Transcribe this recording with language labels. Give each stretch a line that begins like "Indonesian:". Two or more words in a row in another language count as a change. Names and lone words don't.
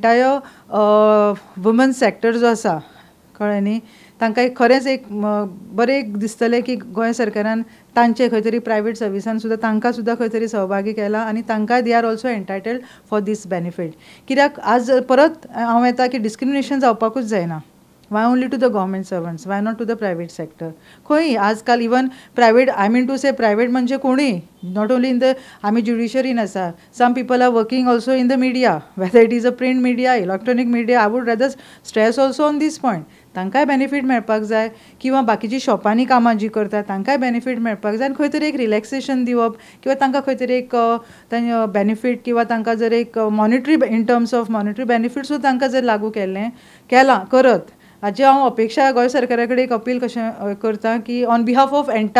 English: entire woman sector
Konkani: जो आसा कळ्ळें न्ही, तांकां एक खरेंच एक बरें एक दिसतलें की गोंय सरकारान तांचे खंय तरी
English: private service-an
Konkani: सुद्दां तांकां सुद्दां खंय तरी सहभागी केला आनी तांकां
English: they are also entitled for this benefit.
Konkani: कित्याक आज परत हांव येता की डिस्क्रिमिनेशन जावपाकूच जायना।
English: why only to the government servants, why not to the private sector?
Konkani: खंय आजकाल
English: even private I mean to say private
Konkani: म्हणजे कोणीय,
English: not only in the
Konkani: आमी ज्युडिशरीन आसा,
English: some people are working also in the media, whether it is a print media electronic media. I would rather stress also on this point,
Konkani: तांकांय बेनिफीट मेळपाक जाय किंवा बाकीची शॉपांनी कामां जी करता तांकांय बेनिफीट मेळपाक जाय आनी खंय तरी एक रिलॅक्सेशन दिवप किंवा तांकां खंय तरी एक बेनिफीट किंवा तांकां जर एक
English: monetary in terms of monetary benefit
Konkani: सुद्दां तांकां जर लागू केलां करत हाची हांव अपेक्षा गोंय सरकारा कडेन एक अपील कशें करता की
English: on behalf of